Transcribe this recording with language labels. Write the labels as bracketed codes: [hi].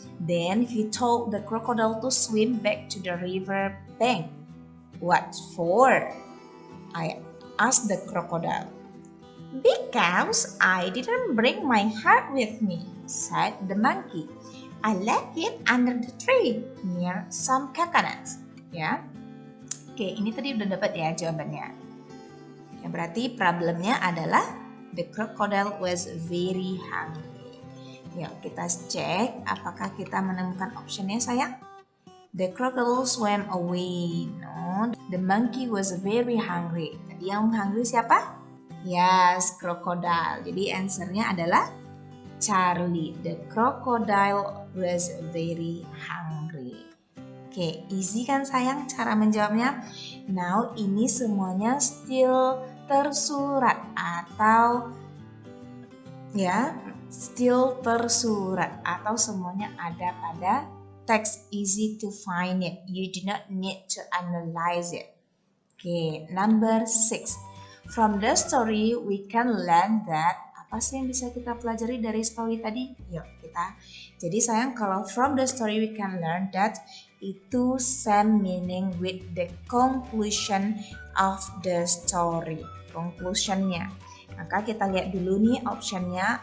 [en] Then he told the crocodile to swim back to the river bank. What for? I asked the crocodile. "Because I didn't bring my heart with me," said the monkey. "I left it under the tree near some coconuts." [id] Ya, oke, ini tadi udah dapat ya jawabannya. Ya, berarti problemnya adalah [en] the crocodile was very hungry. [id] Ya, kita cek apakah kita menemukan optionnya sayang. [en] The crocodile swam away. No, the monkey was very hungry. [id] Tadi yang hungry siapa? [en] Yes, [id] crocodile. Jadi answernya adalah Charlie. [en] The crocodile was very hungry. [id] Oke, easy kan sayang cara menjawabnya? Now ini semuanya still tersurat atau ya, still tersurat atau semuanya ada pada text, [en] easy to find it. You do not need to analyze it. Okay, number 6. From the story we can learn that. [id] Apa sih yang bisa kita pelajari dari story tadi? Yuk kita. Jadi sayang, kalau [en] from the story we can learn that [id] itu [en] same meaning with the conclusion of the story. [id] Conclusionnya. Maka kita lihat dulu nih optionnya.